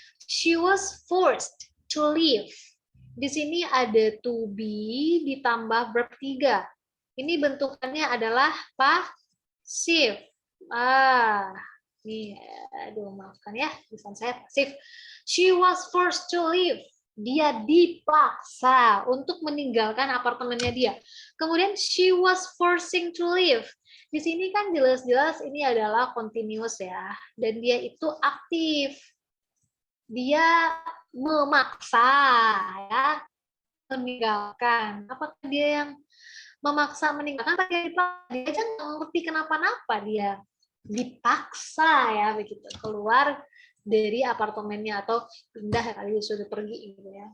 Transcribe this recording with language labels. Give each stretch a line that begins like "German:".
English: She was forced to leave.
Indonesian: Di sini ada
English: to be
Indonesian: ditambah
English: verb 3.
Indonesian: Ini bentukannya adalah pasif. Nih, aduh maafkan ya, tulisan saya pasif.
English: She was forced to leave.
Indonesian: Dia dipaksa untuk meninggalkan apartemennya dia.
English: Kemudian she was forcing to leave.
Indonesian: Di sini kan jelas-jelas ini adalah continuous ya, dan dia itu aktif. Dia memaksa ya. meninggalkan. Apakah dia yang memaksa meninggalkan? Dia aja nggak ngerti kenapa-napa, dia dipaksa ya begitu keluar dari apartemennya atau pindah kali sudah pergi gitu ya.